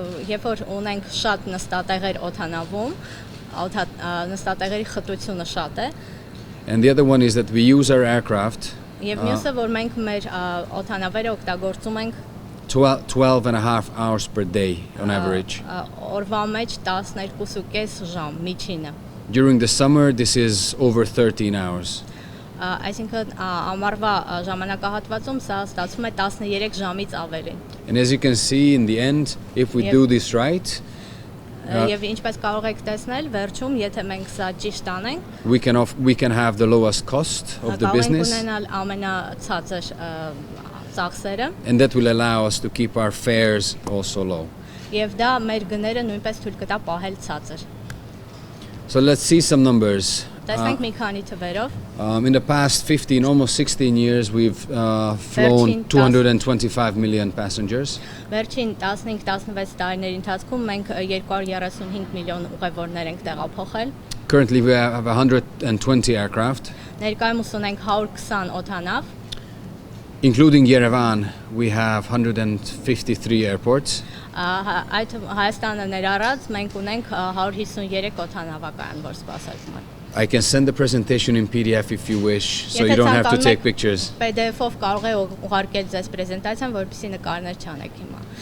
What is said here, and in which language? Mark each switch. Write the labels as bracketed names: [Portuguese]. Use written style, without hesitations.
[Armenian] Երբ որ ունենք շատ նստատեղեր օդանավում, նստատեղերի խտությունը շատ է։ [English] And the other one is that we use our aircraft [Armenian] Եվ մյուսը որ մենք մեր օդանավերը օգտագործում ենք [English] 12 and a half hours per day on average. [Armenian] Օրվա մեջ 12.5 ժամ միջինը։ [English] During the summer, this is over 13 hours. [Armenian] Այսինքն ամառվա ժամանակահատվածում սա ստացվում է 13 ժամից ավելի։ [English] And as you can see in the end, if we do this right, [Armenian] Եվ ինչպես կարող եք տեսնել, վերջում եթե մենք սա ճիշտ անենք, [English] we can have the lowest cost of the business. [Armenian] Կարող ենք ունենալ ամենացածր ծախսերը։ [English] And that will allow us to keep our fares also low. [Armenian] Եվ դա մեր գները նույնպես թույլ կտա պահել ցածր։ [English] So let's see some numbers. [Armenian] Տեսնենք մի քանի թվերով։ [English] In the past 15, almost 16 years, we've flown 225 million passengers. [Armenian] Վերջին 15-16 տարիների ընթացքում մենք 235 միլիոն ուղևորներ ենք տեղափոխել։ [English] Currently, we have 120 aircraft. [Armenian] Ներկայումս ունենք 120 օդանավ։ [English] Including Yerevan, we have 153 airports. [Armenian] Այդ Հայաստանը ներառած մենք ունենք 153 օդանավակայան, որ սպասարկում են։ [English] I can send the presentation in PDF if you wish, so you don't have to take pictures. [Armenian] PDF-ով կարող եք ուղարկել ձեզ պրեզենտացիան, որպեսզի նկարներ չանեք հիմա։